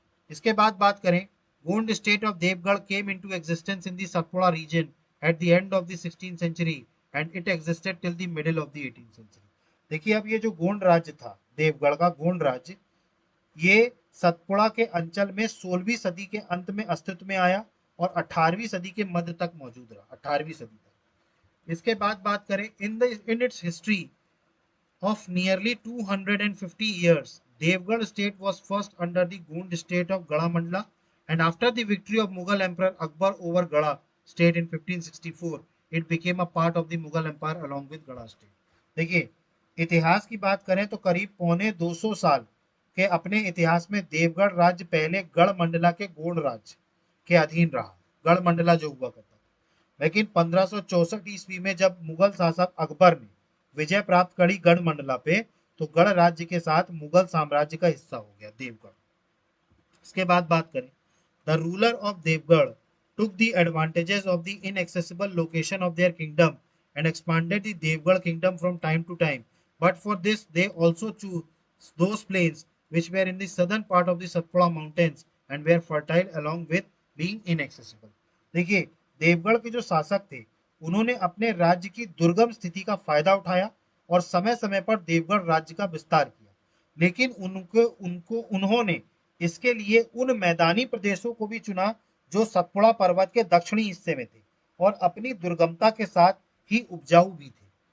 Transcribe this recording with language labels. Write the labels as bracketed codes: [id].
[hi] इसके बाद बात करें, [en] Gond state of Devgarh came into existence in the Satpura region at the end of the 16th century and it existed till the middle of the 18th century. [hi] देखिए, अब ये जो गोंड राज्य था, देवगढ़ का गोंड राज्य, ये सतपुड़ा के अंचल में 16वीं सदी के अंत में अस्तित्व में आया और 18वीं सदी के मध्य तक मौजूद रहा, 18वीं सदी तक। इसके बाद बात करें, [en] In its history of nearly 250 years, Devgarh state was first under the Gond state of Gadamandla, and after the victory of Mughal Emperor Akbar over Gada state in 1564, it became a part of the Mughal Empire along with Gada state. [hi] देखिए, इतिहास की बात करें तो करीब पौने 200 साल के अपने इतिहास में देवगढ़ राज्य पहले गढ़ मंडला के गोंड राज्य के अधीन रहा, गढ़ मंडला जो हुआ करता था। लेकिन 1564 ईस्वी में जब मुगल शासक अकबर ने विजय प्राप्त करी गढ़ मंडला पे, तो गढ़ राज्य के साथ मुगल साम्राज्य का हिस्सा हो गया देवगढ़। इसके बाद बात करें, [en] The ruler of Devgarh took the advantages of the inaccessible location of their kingdom and expanded the Devgarh kingdom from time to time. But for this, they also chose those plains which were in the southern part of the Satpura mountains and were fertile along with being inaccessible. [hi] देखिए, देवगढ़ के जो शासक थे उन्होंने अपने राज्य की दुर्गम स्थिति का फायदा उठाया और समय समय पर देवगढ़ राज्य का विस्तार किया, लेकिन उन्होंने इसके लिए उन मैदानी प्रदेशों को भी चुना जो सतपुड़ा पर्वत के दक्षिणी हिस्से में थे और अपनी दुर्गमता के साथ ही उपजाऊ भी थे।